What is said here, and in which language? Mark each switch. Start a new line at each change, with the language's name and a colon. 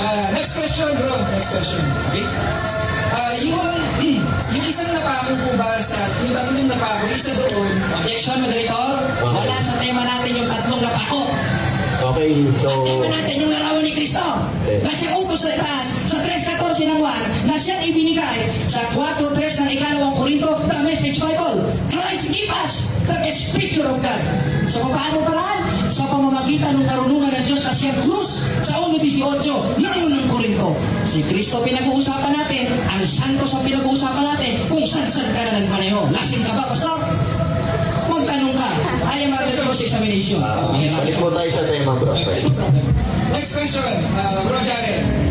English: Next question, bro. Next question. Okay?
Filipino: Yung isang napako po ba sa, yung tatlong napako, isa doon, Objection, Moderator. Wala sa tema natin yung tatlong napako.
English: Okay, so...
Filipino: Tema natin yung larawan ni Kristo.
English: Okay.
Filipino: Na siyang utos sa taas sa 3.14 ng 1 na siyang ibinigay sa 4.3 ng ikalawang Korinto, the Message Bible.
English: Christ give us the best picture of God.
Filipino: So paano paraan? Sa pamamagitan ng karunungan ng Diyos na siyang krus sa 1.18 ng unang Korinto. Si Kristo pinag-uusapan natin, ang santos ang pinag-uusapan natin, kung saan-saan ka na nagpaneho. Lasing ka ba, Pastor? Magtanong ka.
English: I am under cross-examination.
Filipino: Balik po tayo sa tema bro.
English: next question, bro Jared.